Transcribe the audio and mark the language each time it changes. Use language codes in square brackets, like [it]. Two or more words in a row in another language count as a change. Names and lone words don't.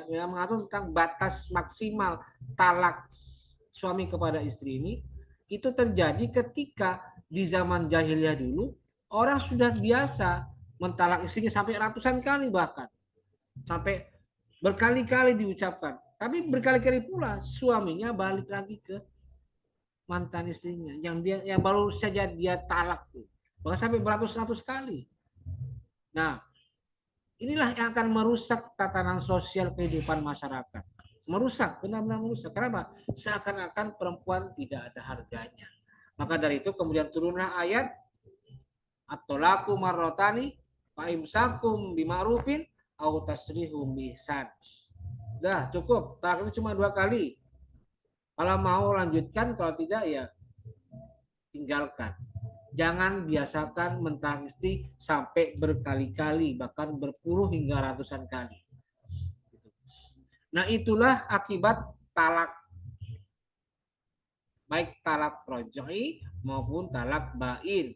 [id] yang mengatur tentang batas maksimal talak suami kepada istri ini, itu terjadi ketika di zaman jahiliyah dulu orang sudah biasa mentalak istrinya sampai ratusan kali, bahkan sampai berkali-kali diucapkan, tapi berkali-kali pula suaminya balik lagi ke mantan istrinya yang baru saja dia talak tuh, bahkan sampai beratus-ratus kali. Nah, inilah yang akan merusak tatanan sosial kehidupan masyarakat. Merusak, benar-benar merusak. Kenapa? Seakan-akan perempuan tidak ada harganya. Maka dari itu kemudian turunlah ayat [ar] الطلاق مرتان فإمساك بمعروف أو تسريح بإحسان. [id] Dah cukup, talak itu cuma 2 kali. Kalau mau lanjutkan, kalau tidak ya tinggalkan. Jangan biasakan mentalak istri sampai berkali-kali, bahkan berpuluh hingga ratusan kali. Nah, itulah akibat talak, baik talak roj'i maupun talak bain.